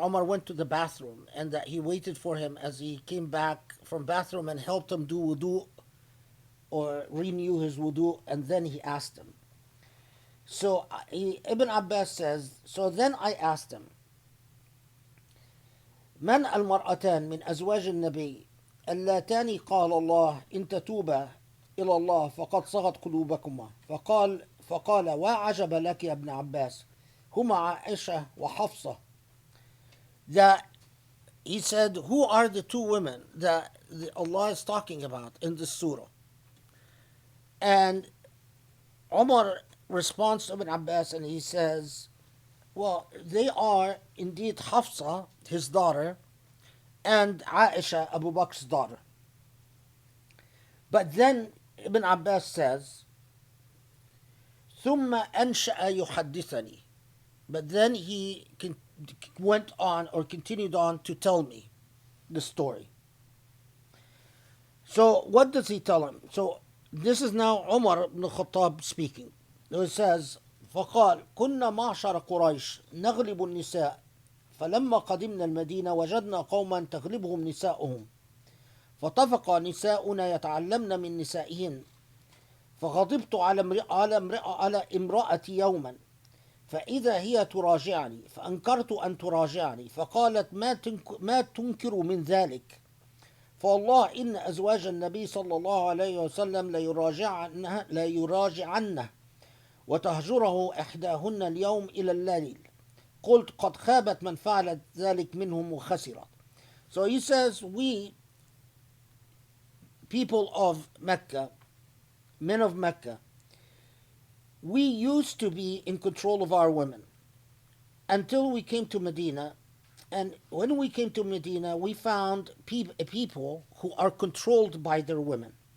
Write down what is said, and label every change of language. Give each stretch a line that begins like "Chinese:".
English: Omar went to the bathroom, and that he waited for him as he came back from bathroom and helped him do wudu or renew his wudu, and then he asked him. So Ibn Abbas says, so then I asked him,
Arabic: من المرأتان من أزواج النبي اللاتان قال الله إن تتوبا إلى الله فقد صغت قلوبكما فقال وعجب لك يا ابن عباس هما عائشة وحفصة.
English: That he said, who are the two women that Allah is talking about in this surah? And Umar responds to Ibn Abbas and he says, well, they are indeed Hafsa, his daughter, and Aisha, Abu Bakr's daughter. But then Ibn Abbas says,
Arabic: ثم أنشأ يحدثني.
English: But then he went on or continued on to tell me the story. So what does he tell him? So this is now Umar ibn Khattab speaking. It says,
Arabic: فقال كنا معشر قريش نغلب النساء فلما قدمنا المدينة وجدنا قوما تغلبهم نساؤهم فطفق نساؤنا يتعلمن من نسائهن فغضبت على امرأتي يوما فإذا هي تراجعني فأنكرت أن تراجعني فقالت ما تنكر من ذلك فوالله إن أزواج النبي صلى الله عليه وسلم لا يراجعنه وتهجره إحداهن اليوم إلى الليل قلت قد خابت من فعلت ذلك منهم وخسرت.
English: So he says, we people of Mecca, men of Mecca, we used to be in control of our women until we came to Medina. And when we came to Medina, we found people who are controlled by their women.